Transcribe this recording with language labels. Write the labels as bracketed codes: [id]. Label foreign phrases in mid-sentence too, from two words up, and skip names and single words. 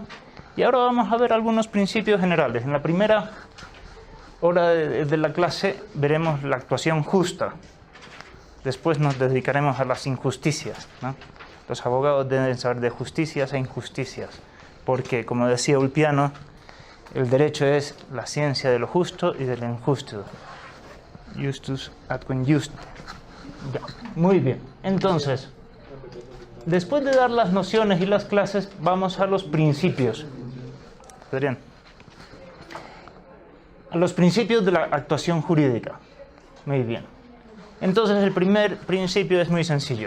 [es] Y ahora vamos a ver algunos principios generales. En la primera hora de la clase veremos la actuación justa. Después nos dedicaremos a las injusticias, ¿no? Los abogados deben saber de justicias e injusticias, porque, como decía Ulpiano, el derecho es la ciencia de lo justo y de lo injusto. [la] Justus ad injuste. [es] Ya, muy bien. Entonces, después de dar las nociones y las clases, vamos a los principios. Adrián. A los principios de la actuación jurídica. Muy bien. Entonces, el primer principio es muy sencillo.